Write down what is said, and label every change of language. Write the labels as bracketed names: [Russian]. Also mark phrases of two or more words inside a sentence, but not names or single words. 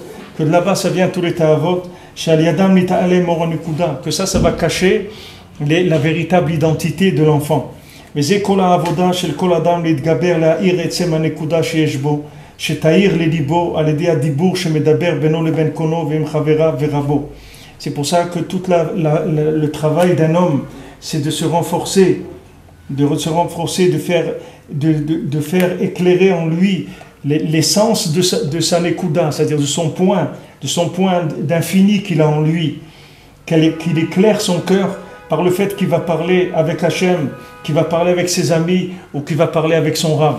[French] que de là-bas ça vient tous les ta'avot, que ça va cacher la véritable identité de l'enfant. Mais c'est [Hebrew] כולה עבודה של כל אדם להתגבר להאיר עצם הנקודה שיש בו, שתאיר לליבו על ידי הדיבור שמדבר בינו לבין קונו ועם חבריו ורבו. [French] C'est pour ça que tout le travail d'un homme, c'est de se renforcer, de faire éclairer en lui l'essence de sa nekuda, c'est-à-dire de son point d'infini qu'il a en lui, qu'il éclaire son cœur par le fait qu'il va parler avec Hachem, qu'il va parler avec ses amis ou qu'il va parler avec son Rav.